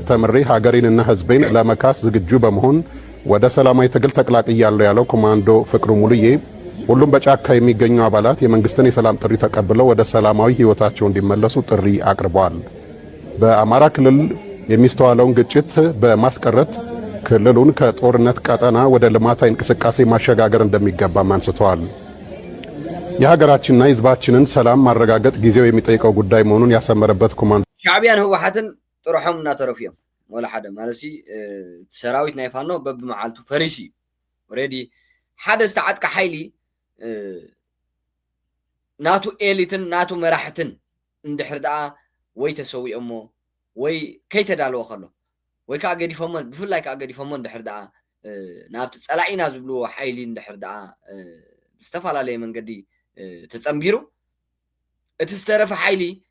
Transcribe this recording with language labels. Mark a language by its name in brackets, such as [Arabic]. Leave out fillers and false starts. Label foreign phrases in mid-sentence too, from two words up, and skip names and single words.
[Amharic] ተምሬ ሀገሬንና ህዝቤን ለመካስ ዝግጁ በመሆን ወደ ሰላማዊ ትግል ተቀላቅያለሁ ያለው ኮማንዶ ፍቅሩ ሙሉዬ ሁሉም በጫካ የሚገኙ አባላት የመንግስትን የሰላም ጥሪ ተቀብለው ወደ ሰላማዊ ህይወታቸው እንዲመለሱ ጥሪ አቅርበዋል። በአማራ ክልል የሚስተዋለውን ግጭት በማስቀረት ክልሉን ከጦርነት ቀጠና ወደ ልማታዊ እንቅስቃሴ ማሸጋገር እንደሚገባም አንስተዋል። የሀገራችንና የህዝባችንን ሰላም ማረጋገጥ ጊዜው የሚጠይቀው ጉዳይ መሆኑን ያሰመረበት ኮማንዶ [Tigrinya] ሻዕብያን ህወሓትን ጥሩሖም እናተረፉ እዮም ወላ ሓደ ማለሲ ሰራዊት ናይ ፋኖ በብመዓልቱ ፈሪሲ ኦሬዲ ሓደ ዝተዓጥቃ ሓይሊ ናቱ ኤሊትን ናቱ መራሕትን እንድሕር ደኣ ወይ ተሰዊኦሞ ወይ ከይተዳለወ ከሎ ወይ ከዓ ገዲፎሞን ብፍላይ ከዓ ገዲፎሞ እንድሕር ደኣ ናብቲ ፀላኢና ዝብልዎ ሓይሊ እንድሕር ደኣ ብዝተፈላለየ መንገዲ ተፀምቢሩ እቲ ዝተረፈ ሓይሊ